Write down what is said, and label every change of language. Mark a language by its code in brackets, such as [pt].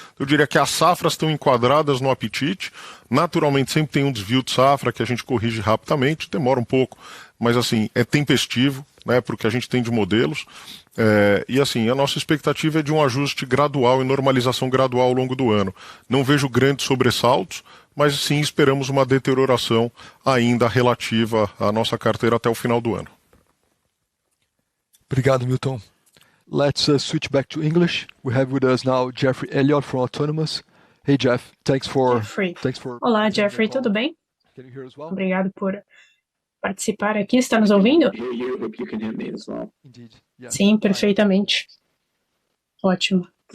[pt] Eu diria que as safras estão enquadradas no apetite. Naturalmente sempre tem um desvio de safra que a gente corrige rapidamente, demora um pouco, mas assim, é tempestivo, né, porque a gente tem de modelos. E assim, a nossa expectativa é de um ajuste gradual e normalização gradual ao longo do ano. Não vejo grandes sobressaltos, mas sim esperamos uma deterioração ainda relativa à nossa carteira até o final do ano. Obrigado, Milton. [en] Let's switch back to English. We have with us now Jeffrey Elliott from Autonomous. Hey, Jeff, thanks for... [pt] Olá, Jeffrey, tudo bem? Obrigado por participar aqui. Está nos ouvindo? Sim, perfeitamente. Ótimo.